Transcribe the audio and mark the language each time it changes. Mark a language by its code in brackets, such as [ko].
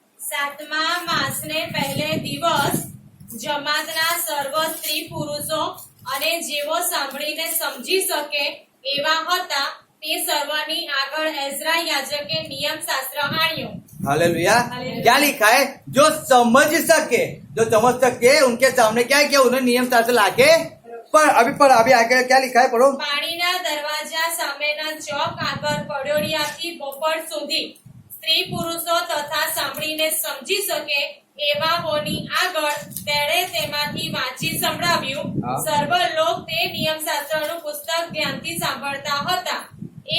[gu] 7મા માસને પહેલે દિવસ જમાતના સર્વ સ્ત્રી પુરુષો અને જેઓ સાંભળીને સમજી શકે એવા હતા તે સર્વની આગળ એઝરા યાજકે નિયમ શાસ્ત્ર આણ્યો। [hi] हालेलुया। क्या लिखा है? जो समझ सके उनके सामने क्या किया? उन्होंने नियम शास्त्र लाके अभी आगे क्या लिखा है? पढ़ो। [gu] પાણીના દરવાજા સામેના ચોક આગળ પડોળિયાથી બોપડ સુધી સ્ત્રી પુરુષો તથા સાંભળીને સમજી શકે એવાઓની આગળ તેણે તેમાંથી વાંચી સંભળાવ્યું। સર્વ લોક તે નિયમશાસ્ત્રનું પુસ્તક ધ્યાનથી સાંભળતા હતા।